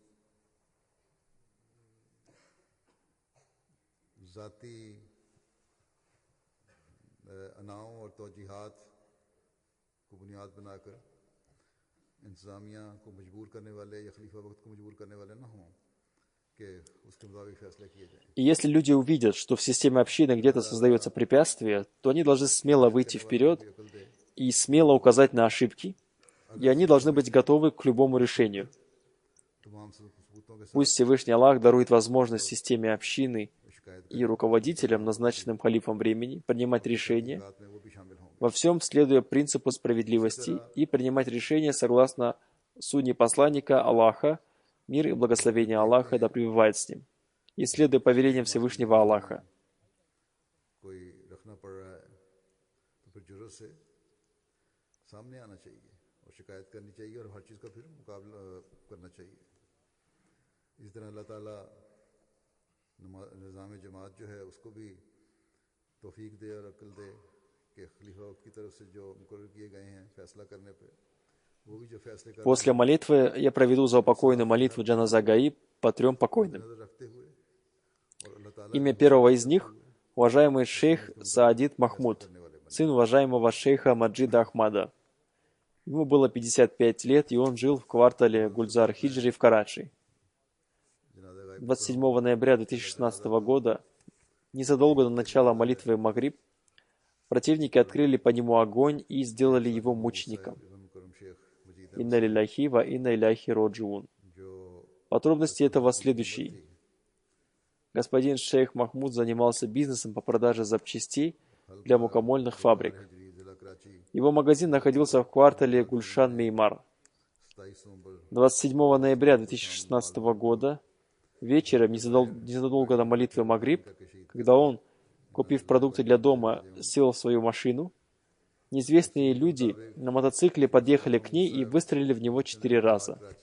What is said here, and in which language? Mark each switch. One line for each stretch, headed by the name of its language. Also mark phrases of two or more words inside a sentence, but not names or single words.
Urdu: ذاتی اناؤں اور توجیہات کو بنیاد بناکر انتظامیہ کو مجبور کرنے والے یا خلیفہ وقت کو مجبور کرنے والے نہ ہوں کہ اس کے مطابق فیصلے کیے جائیں.
Russian: И если люди увидят, что в системе общины где-то создается препятствие, то они должны смело выйти вперед и смело указать на ошибки, и они должны быть готовы к любому решению. Пусть Всевышний Аллах дарует возможность системе общины и руководителям, назначенным халифом времени, принимать решения, во всем следуя принципу справедливости и принимать решения согласно сунне посланника Аллаха, мир и благословение Аллаха да пребывает с ним, и следуя повелениям Всевышнего Аллаха.
Urdu: سامنے آنا چاہیے اور شکایت کرنی چاہیے اور ہر چیز کا پھر مقابلہ کرنا چاہیے اس طرح اللہ تعالیٰ نظام جماعت جو ہے اس کو بھی توفیق دے اور عقل دے کہ خلیفہ کی طرف سے جو مقرر کیے گئے ہیں فیصلہ کرنے پہ وہ بھی جو فیصلے کر
Russian: После молитвы я проведу заупокойную молитву Джаназа Гаиб по 3 покойным.
Urdu: نظر رکھتے ہوئے اور اللہ تعالیٰ
Russian: Имя первого из них – уважаемый шейх Саадид Махмуд, сын уважаемого шейха Маджида Ахмада. Ему было 55 лет, и он жил в квартале Гульзар-Хиджри в Карачи. 27 ноября 2016 года, незадолго до начала молитвы Магриб, противники открыли по нему огонь и сделали его мучеником.
Arabic: إنا لله وإنا إليه راجعون.
Russian: Подробности этого следующие. Господин шейх Махмуд занимался бизнесом по продаже запчастей для мукомольных фабрик. Его магазин находился в квартале Гульшан-Меймар. 27 ноября 2016 года вечером, незадолго до молитвы Магриб, когда он, купив продукты для дома, сел в свою машину, неизвестные люди на мотоцикле подъехали к ней и выстрелили в него 4 раза.